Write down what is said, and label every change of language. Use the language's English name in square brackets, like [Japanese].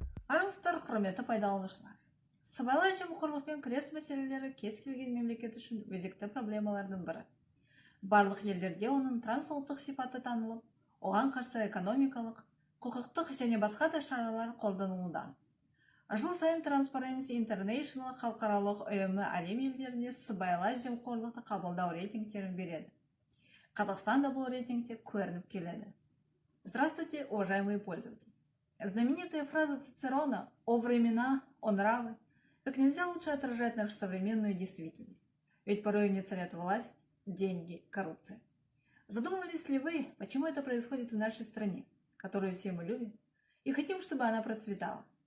[Kazakh] армысыздар, құрметті пайдаланушылар. Сыбайлас жемқорлықпен күрес мәселелері кез келген мемлекет үшін өзекті проблемалардың бірі. Барлық елдерде оның трансұлттық сипаты танылып, оған қарсы экономикалық, құқықтық және басқа да шаралар қолданылуда. Жыл сайын Transparency International халықаралық ұйымы әлем елдеріне сыбайлас жемқорлықты қабылдау рейтингтерін береді. Қазақстан да бұл рейтингте көрініп келеді. [Russian] Здравствуйте, уважаемые пользователи! Знаменитая фраза Цицерона «О времена, о нравы» как нельзя лучше отражает нашу современную действительность. Ведь порой в ней царят власть, деньги, коррупция. Задумывались ли вы, почему это происходит в нашей стране, которую все мы любим, и хотим, чтобы она процветала?